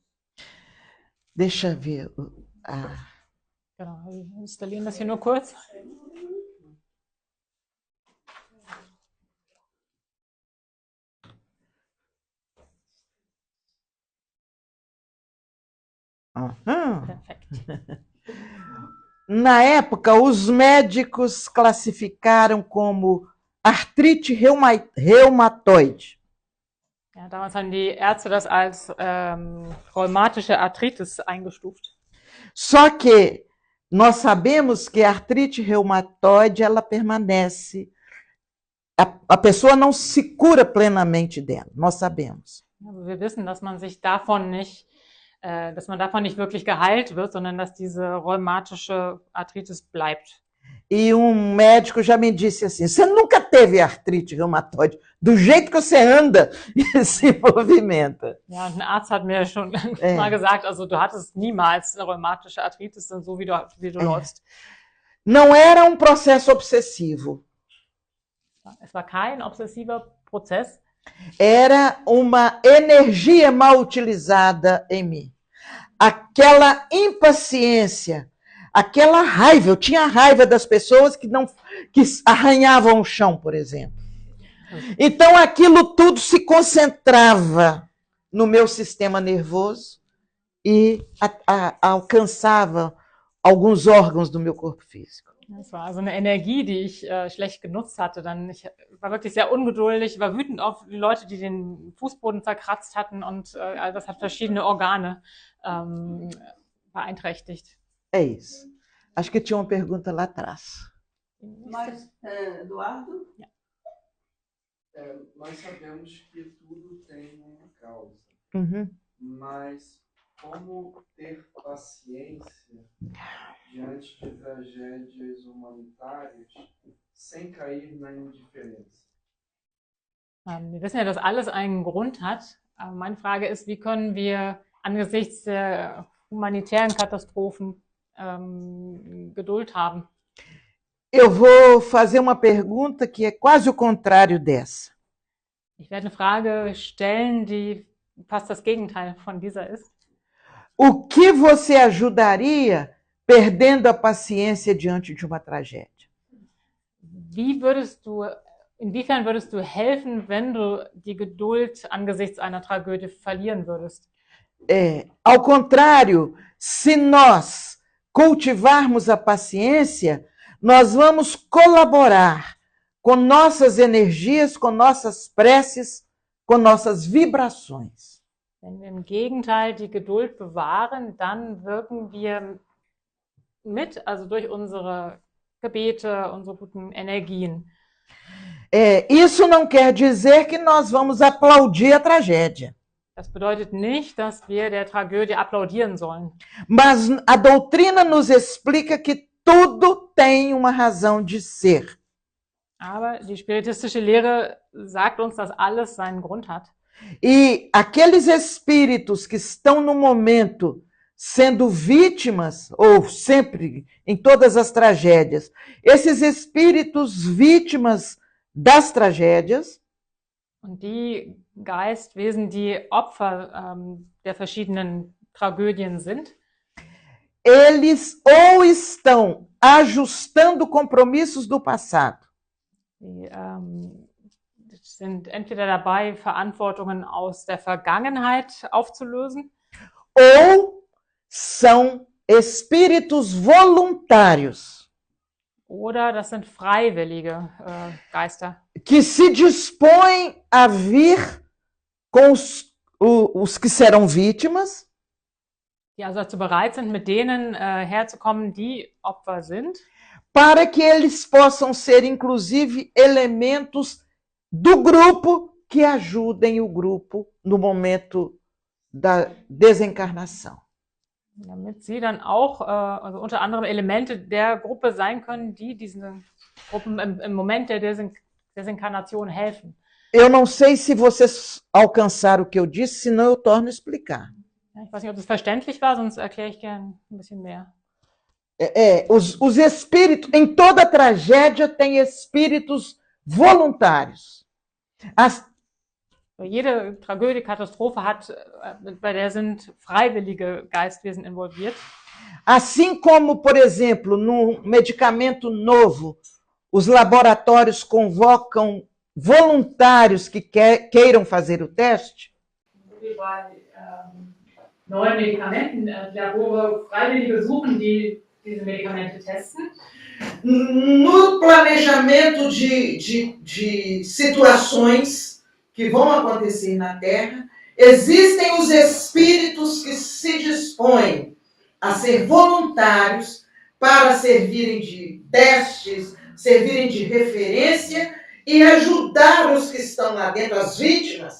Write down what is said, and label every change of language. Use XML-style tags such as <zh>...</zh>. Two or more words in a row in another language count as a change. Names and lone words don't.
<pt>Deixa eu ver.</pt> <de>Genau, wir installieren das hier nur kurz. Aham. Perfekt.</de> <pt>Na época, os médicos classificaram como artrite reumatoide.</pt> <de>Ja, damals haben die Ärzte das als rheumatische Arthritis eingestuft.</de> <pt>Só que nós sabemos que a artrite reumatoide ela permanece. A pessoa não se cura plenamente dela, nós sabemos.</pt> <de>Also wir wissen, dass man davon nicht wirklich geheilt wird, sondern dass diese rheumatische Arthritis bleibt.</de> <pt>E um médico já me disse assim: você nunca teve artrite reumatoide, do jeito que você anda e se movimenta.</pt> <de>Ja, und ein Arzt hat mir schon mal gesagt, also du hattest niemals eine rheumatische Arthritis, so wie du läufst.</de> <pt>Não era um processo obsessivo.</pt> <de>Es war kein obsessiver Prozess.</de> <pt>Era uma energia mal utilizada em mim. Aquela impaciência, aquela raiva. Eu tinha raiva das pessoas que arranhavam o chão, por exemplo. Então aquilo tudo se concentrava no meu sistema nervoso e alcançava alguns órgãos do meu corpo físico.</pt> <de>Das war also eine Energie, die ich schlecht genutzt hatte. Ich war wirklich sehr ungeduldig, ich war wütend auf die Leute, die den Fußboden zerkratzt hatten und das hat verschiedene Organe beeinträchtigt.</de> <pt>É isso. Acho que tinha uma pergunta lá atrás. Mas, Eduardo?</pt> <de>Ja.</de> <pt>Nós sabemos que tudo tem uma causa, Uhum. mas como ter paciência diante de tragédias humanitárias sem cair na indiferença?</pt> <de>Wir wissen ja, dass alles einen Grund hat. Aber meine Frage ist, wie können wir angesichts der humanitären Katastrophen Geduld haben?</de> <pt>Eu vou fazer uma pergunta que é quase o contrário dessa.</pt> <de>Ich werde eine Frage stellen, die fast das Gegenteil von dieser ist.</de> <pt>O que você ajudaria perdendo a paciência diante de uma tragédia?</pt> <de>Inwiefern würdest du helfen, wenn du die Geduld angesichts einer Tragödie verlieren würdest?</de> <pt>Ao contrário, se nós cultivarmos a paciência, nós vamos colaborar com nossas energias, com nossas preces, com nossas vibrações.</pt> <de>Wenn wir im Gegenteil die Geduld bewahren, dann wirken wir mit, also durch unsere Gebete, unsere guten Energien.</de> <pt>Isso não quer dizer que nós vamos aplaudir a tragédia.</pt> <de>Das bedeutet nicht, dass wir der Tragödie applaudieren sollen.</de> <pt>Mas a doutrina nos explica que tudo tem uma razão de ser.</pt> <de>Aber die spiritistische Lehre sagt uns, dass alles seinen Grund hat.</de> <pt>E aqueles espíritos que estão no momento sendo vítimas, ou sempre em todas as tragédias, esses espíritos vítimas das tragédias,</pt> <de>Und die Geistwesen, die Opfer der verschiedenen Tragödien sind,</de> <pt>eles ou estão ajustando compromissos do passado,</pt> <de>die sind entweder dabei, Verantwortungen aus der Vergangenheit aufzulösen,</de> <pt>ou são espíritos voluntários</pt> <de>oder das sind freiwillige Geister,</de> <pt>que se dispõem a vir com os que serão vítimas,</pt> <de>die also dazu bereit sind, mit denen herzukommen, die Opfer sind,</de> <pt>para que eles possam ser, inclusive, elementos do grupo que ajudem o grupo no momento da desencarnação.</pt> <de>damit sie dann auch also unter anderem Elemente der Gruppe sein können, die diesen Gruppen im Moment der Desinkarnation helfen.</de> <pt>Eu não sei se vocês alcançaram o que eu disse, senão eu torno a explicar.</pt> <de>Ja, ich weiß nicht, ob das verständlich war, sonst erkläre ich gerne ein bisschen mehr.</de> <pt>Os espíritos, em toda tragédia tem espíritos voluntários.</pt> <de>Jede Tragödie, Katastrophe hat, bei der sind freiwillige Geistwesen involviert.</de> <pt>Assim como, por exemplo, num medicamento novo, os laboratórios convocam voluntários que queiram fazer o teste.</pt> <de>Wie bei neuen Medikamenten, Labore Freiwillige suchen, die diese Medikamente testen.</de> <pt>No planejamento de situações que vão acontecer na Terra, existem os espíritos que se dispõem a ser voluntários para servirem de testes, servirem de referência e ajudar os que estão lá dentro, as vítimas.</pt>